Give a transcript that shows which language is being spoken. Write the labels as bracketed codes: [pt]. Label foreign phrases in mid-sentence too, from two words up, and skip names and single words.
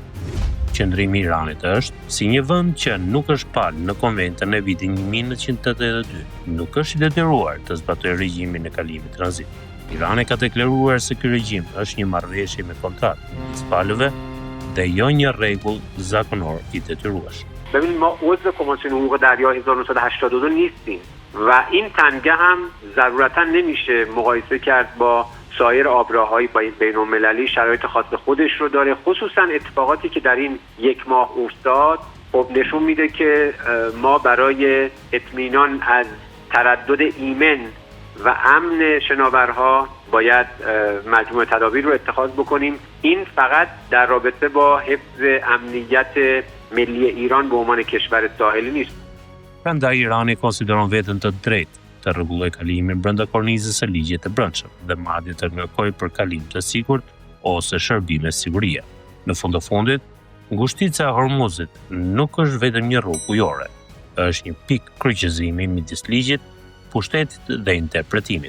[sq] Qëndrimi i Iranit është si një vend që nuk është palë në konventën e vitit 1982, nuk është i detyruar të zbatojë regjimin e kalimit tranzit. Irani ka deklaruar se ky regjim është një marrëveshje me kontratë midis palëve dhe jo një rregull zakonor i detyrueshëm. [fa] ببینید ما عضو کمیسیون حقوق دریا 1982 نیستیم و این تنگه هم ضرورتا نمیشه مقایسه کرد با سایر آبراهای بین‌المللی. شرایط خاص خودش رو داره، خصوصا اتفاقاتی که در این یک ماه افتاد خب نشون میده که ما برای اطمینان از تردد ایمن و امن شناورها باید مجموعه تدابیر رو اتخاذ بکنیم. این فقط در رابطه با حفظ امنیت ملی ایران به عنوان کشور ساحلی نیست. [sq] Prandaj Irani konsideron veten të drejtë të rregullojë kalimin brenda kornizës së ligjit të brendshëm dhe madje të kërkojë për kalim të sigurt ose shërbime sigurie. Në fund të fundit, ngushtica e Hormuzit nuk është vetëm një rrugë ujore, është një pikë kryqëzimi midis ligjit, pushtetit dhe interpretimit.